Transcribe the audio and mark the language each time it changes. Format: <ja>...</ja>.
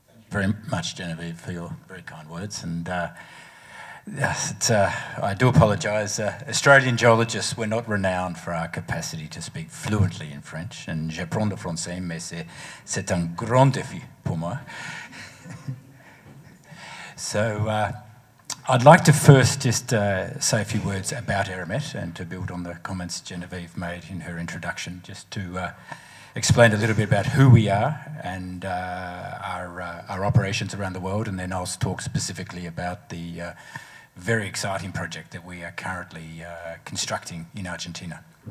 <en>Very much, Genevieve, for your very kind words. And yes, I do apologise. Australian geologists, we're not renowned for our capacity to speak fluently in French.</en> <fr>And j'apprends le français, mais c'est un grand défi pour moi.</fr> <en>So I'd like to first just say a few words about Eramet, and to build on the comments Genevieve made in her introduction, just to explain a little bit about who we are and our operations around the world, and then I'll talk specifically about the very exciting project that we are currently constructing in Argentina.</en>